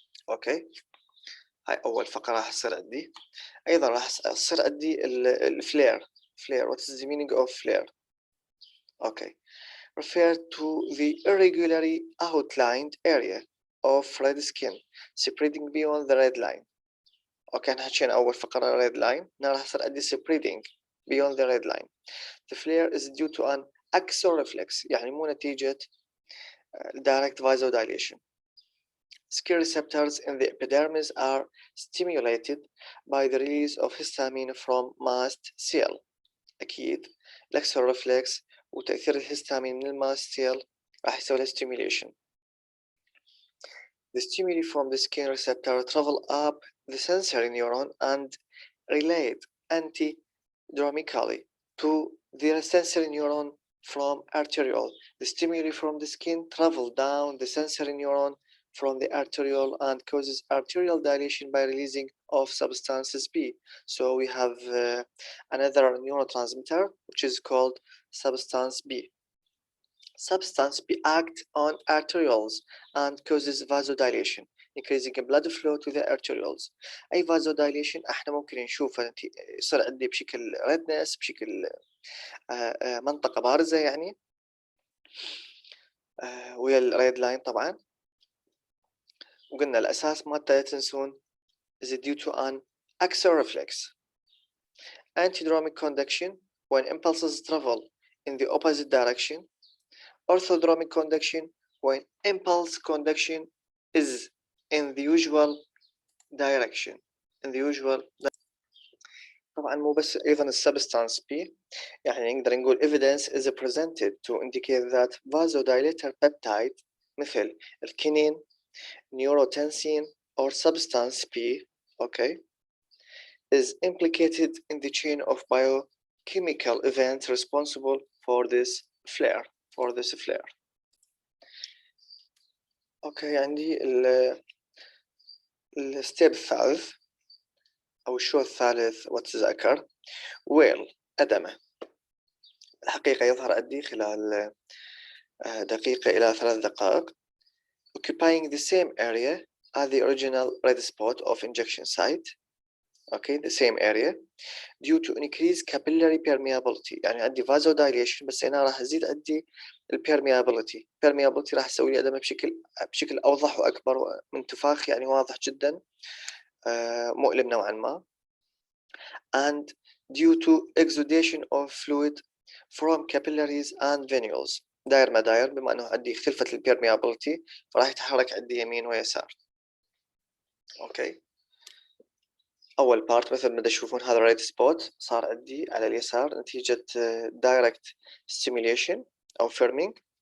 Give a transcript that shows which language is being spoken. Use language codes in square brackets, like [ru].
[ar] اوكي، هاي اول فقرة راح تصير عندي. ايضا راح تصير عندي الفلير. [en] what is the meaning of flare؟ Okay, refer to the irregularly outlined area of red skin spreading beyond the red line. [ar] اوكي، احنا حكينا اول فقرة red line، هنا راح يصير عندي [en] spreading beyond the red line. The flare is due to an axial reflex، [ar] يعني مو نتيجة [en] direct vasodilation. Skin receptors in the epidermis are stimulated by the release of histamine from mast cell. [ar] أكيد الأكسل reflex وتأثير الهستامين من الماست cell راح يسوي لها stimulation. [en] The stimuli from the skin receptor travel up the sensory neuron and relate antidromically to the sensory neuron from arteriole. The stimuli from the skin travel down the sensory neuron from the arteriole and causes arterial dilation by releasing of substances B. So we have another neurotransmitter which is called substance B. Substance B acts on arterioles and causes vasodilation, increasing blood flow to the arterioles. [ar] أي vasodilation احنا ممكن نشوفها يصير عندي بشكل redness، بشكل منطقة بارزة يعني ويا الريد لاين طبعا. وقلنا الأساس مالته تنسون [en] is due to an axial reflex. Antidromic conduction when impulses travel in the opposite direction. Orthodromic conduction when impulse conduction is in the usual direction. [ar] طبعا مو بس أيضا السبستانس B، يعني نقدر نقول [en] evidence is presented to indicate that vasodilator peptide [ar] مثل الكينين، [en] neurotensin or substance B, okay, is implicated in the chain of biochemical events responsible for this flare. [ar] اوكي، عندي الستيب الثالث او الشو الثالث وتذكر ويل أدمة. الحقيقة يظهر عندي خلال دقيقة إلى 3 دقائق [en] occupying the same area as the original red spot of injection site. okay, the same area due to increased capillary permeability. [ar] يعني عندي vasodilation بس هنا راح أزيد عندي permeability راح أسوي لي أدمة بشكل أوضح وأكبر من انتفاخ يعني واضح جدا مؤلم نوعا ما. [en] and due to exudation of fluid from capillaries and venules. [ar] داير ما داير، بما أنه عندي خلفة permeability فراح يتحرك عندي يمين ويسار. اوكي، أول بارت مثل ما تشوفون هذا الريد سبوت صار عندي على اليسار نتيجة direct stimulation أو firming.